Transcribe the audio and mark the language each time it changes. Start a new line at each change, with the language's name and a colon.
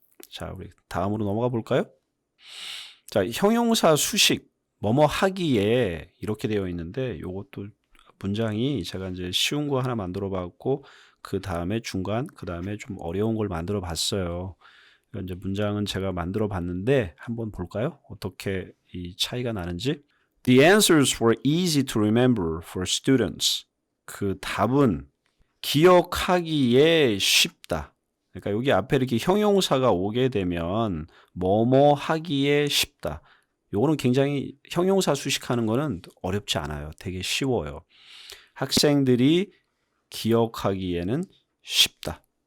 Korean: 자, 우리 다음으로 넘어가 볼까요? 자, 형용사 수식 뭐뭐 하기에 이렇게 되어 있는데 이것도 문장이 제가 이제 쉬운 거 하나 만들어 봤고 그 다음에 중간 그 다음에 좀 어려운 걸 만들어 봤어요. 이제 문장은 제가 만들어 봤는데 한번 볼까요? 어떻게 이 차이가 나는지.
English: The answers were easy to remember for students.
Korean: 그 답은 기억하기에 쉽다. 그러니까 여기 앞에 이렇게 형용사가 오게 되면 뭐뭐 하기에 쉽다. 요거는 굉장히 형용사 수식하는 거는 어렵지 않아요. 되게 쉬워요. 학생들이 기억하기에는 쉽다.